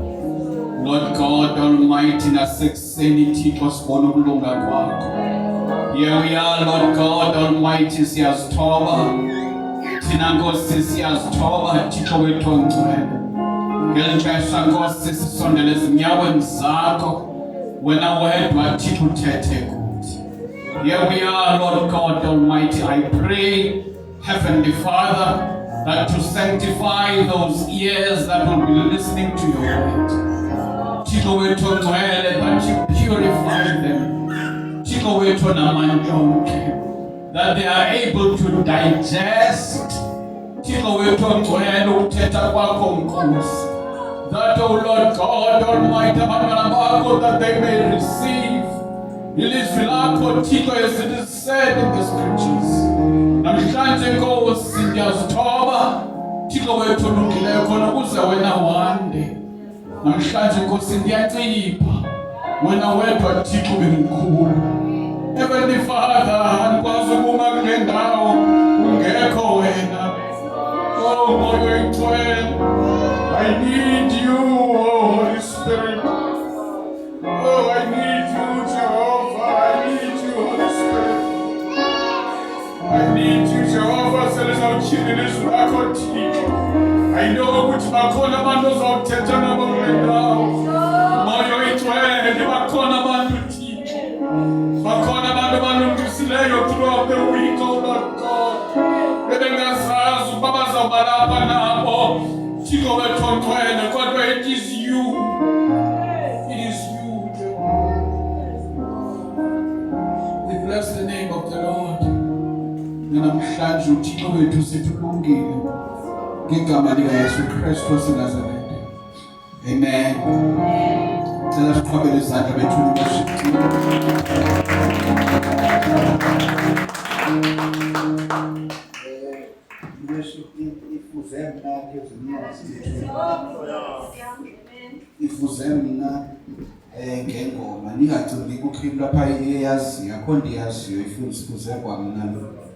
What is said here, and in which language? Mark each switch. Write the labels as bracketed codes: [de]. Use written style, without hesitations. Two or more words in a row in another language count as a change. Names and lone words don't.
[en] Lord God Almighty, [xh] na sexenity kusibona ukulunga kwakho. [en] Here we are, Lord God Almighty, [xh] siyazithoba. Thina Nkosi siyazithoba Thixo wethu ongcwele. Ngelixesha Nkosi sisondele ezinyaweni zakho. Wena wedwa Thixo uthethe kuthi. [en] Here we are, Lord God Almighty. I pray, Heavenly Father, that to sanctify those ears that will be listening to your word. [xh] Thixo wethu ongcwele, [en] that you purify them. [xh] Thixo wethu namandla onke, [en] that they are able to digest. [xh] Thixo wethu ongcwele, ukuthetha kwakho Nkosi. [en] That, O Lord God Almighty, [xh] abantwana bakho, [en] that they may receive [xh] ilizwi lakho Thixo, [en] as it is said in the scriptures. [xh] Namhlanje Nkosi ndiyazithoba Thixo wethu olungileyo khona ukuze wena wande. Namhlanje Nkosi ndiyacipha wena wedwa Thixo bemkhulu. [en] Heavenly Father, [xh] andikwazi ukuma kule ndawo ungekho wena. Oh Moya Oyingcwele, [en] I need you, oh Holy Spirit. Oh, I need you, Jehovah. I need you, Holy Spirit. I need you, Jehovah. [xh] Selezawutyhila ilizwi lakho Thixo. [en] I know [xh] ukuthi bakhona abantu ozawuthetha nabo kule ndawo. Moya Oyingcwele, bakhona abantu Thixo. Bakhona abantu abalungisileyo [en] throughout the week, oh Lord God. [xh] Bebengazazi ukuba bazawuba lapha nabo. Thixo wethu ongcwele, kodwa [en] it is you. It is you, Jehovah. We bless the name of the Lord. [xh] Namhlanje uThixo wethu sithi ulungile ngegama likaYesu Kristu waseNazaretha. Amen. Cela siqhubele izandla bethu [en] worship team. [xh] Ifuze mina ngengoma ningacingi kukhipha lapha eyaziyo akho ndiyaziyo ifuze kwamna lo.